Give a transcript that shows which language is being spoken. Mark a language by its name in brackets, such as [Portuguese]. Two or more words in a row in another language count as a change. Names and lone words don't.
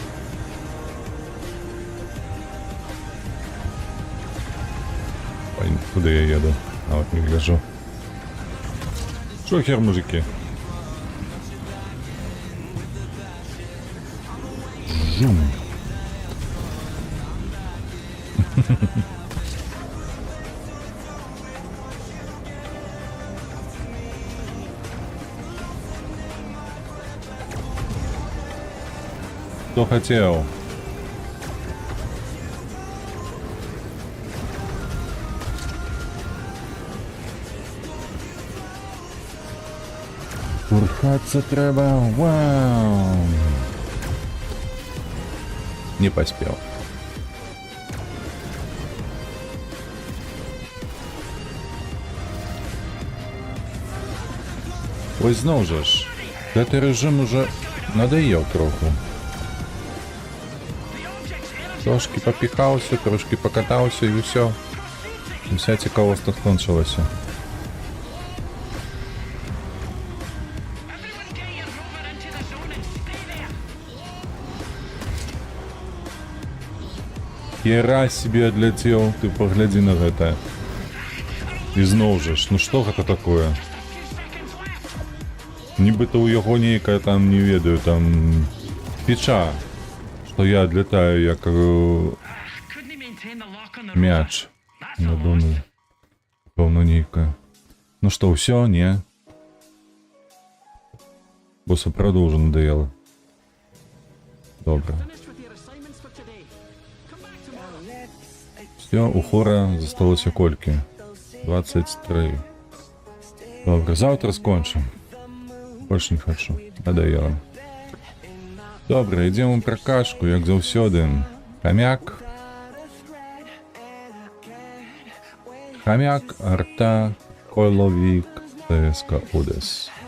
[Belarusian] Ой, куды я еду? [Russian] А вот не гляжу. Шо хер, мужики? Жум. Кто хотел? [Belarusian] Пурхаться треба. [Russian] Вау. Не поспел. [Belarusian] Ось зноў жа ж. Гэты рэжым [Russian] уже надоел [Belarusian] троху. [English] The object's energy [Belarusian] Трошки попіхаўся, трошки пакатаўся і ўсё. Уся цікавасць скончылася. [English] Everyone get your rover into the zone and stay there. [Belarusian] Хера себе адляцеў, ты паглядзі на гэта. І зноў жа ж, ну што гэта такое? [English] A few seconds left. [Belarusian] Нібыта ў яго нейкая там, не ведаю, там фіча, што я адлятаю як [English] Couldn't he maintain the lock on the rover? [Belarusian] мяч. [English] That's a [Belarusian] Я [English] loss. [Belarusian] думаю, пэўна нейкая. Ну што, ўсё, не? Бо сапраўды ўжо надоела. Добра. [English] Finished with your assignments for today. Come back tomorrow. [Belarusian] Все, у хора засталося колькі? 23. Добра, завтра скончым. Больш не хачу. Надоела. Добра, ідзем у пракачку, як заўсёды. Хамяк. Хамяк, арта, койловік, ТСК Одес.